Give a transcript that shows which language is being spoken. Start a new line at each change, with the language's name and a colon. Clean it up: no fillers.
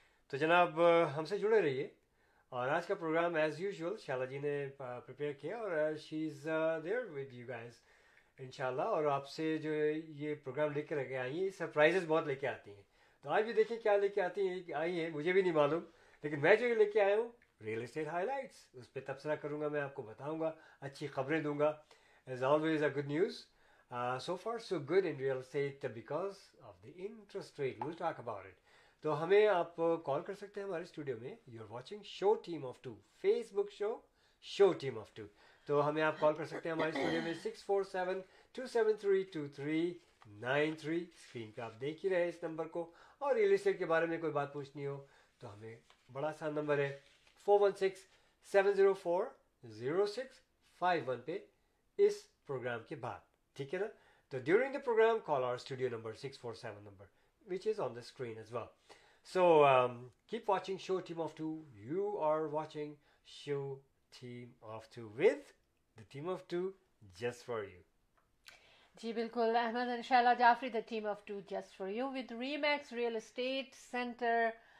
Hindi: तो जनाब, हमसे जुड़े रहिए। और आज का प्रोग्राम एज यूजुअल शाला जी ने प्रिपेयर किया, और
English: she is there with you guys
Hindi: इंशाल्लाह। और आपसे जो है ये प्रोग्राम लेकर रखे आई हैं, सरप्राइजेस बहुत लेके आती हैं। तो आज भी देखिए क्या लेके आती हैं, आई हैं, मुझे भी नहीं मालूम। लेकिन मैं जो ये लेके आया हूँ, रियल एस्टेट हाईलाइट्स, उस पर तबसरा करूँगा, मैं आपको बताऊँगा, अच्छी खबरें दूंगा।
English: As always a good news. So far so good in real estate because of the interest rate. We'll talk about it.
Hindi: तो हमें आप कॉल कर सकते हैं हमारे स्टूडियो में।
English: you are watching Show Team of Two,
Hindi: Facebook show team of to. तो हमें आप कॉल कर सकते हैं हमारे स्टूडियो में 647-273-2393। स्क्रीन पे आप देख ही रहे हैं इस नंबर को। और रियल एस्टेट के बारे में कोई बात पूछनी हो तो हमें, बड़ा आसान नंबर है, 416-704-0651 पे इस प्रोग्राम के बाद। ठीक है ना?
English: तो during the program call our studio number 647 number which is on the screen as well. So keep watching Show Team of Two. You are watching Show Team of Two with the Team of Two just for you.
Hindi: जी बिल्कुल,
English: Ahmad and Shaila Jafri, the Team of Two just for you with ReMax real estate centre.